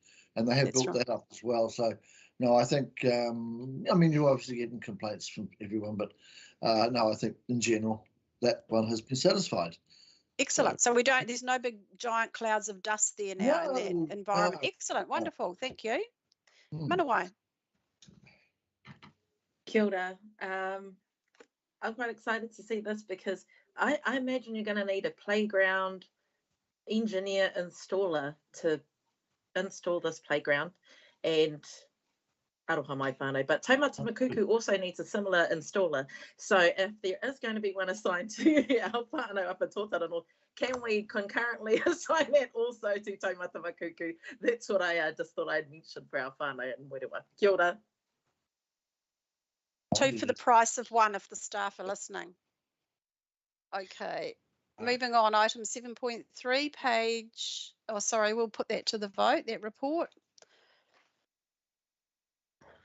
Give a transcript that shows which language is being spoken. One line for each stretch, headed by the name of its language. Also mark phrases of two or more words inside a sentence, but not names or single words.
English: And they have built that up as well. So, no, I think, I mean, you're obviously getting complaints from everyone, but no, I think in general, that one has been satisfied. Excellent. So there's no big giant clouds of dust there now in that environment. Excellent. Wonderful. Thank you. Manawai.
Māori: Kia ora.
English: I'm quite excited to see this because I imagine you're going to need a playground engineer installer to install this playground, and
Māori: aroha mai whānau,
English: but Taumata Makuku also needs a similar installer. So if there is going to be one assigned to our whānau up at Totoro North, can we concurrently assign that also to Taumata Makuku? That's what I just thought I'd mention for our whānau in Moerewa.
Māori: Kia ora.
English: 2 for the price of 1 if the staff are listening. Okay. Moving on, item 7.3, page, we'll put that to the vote, that report.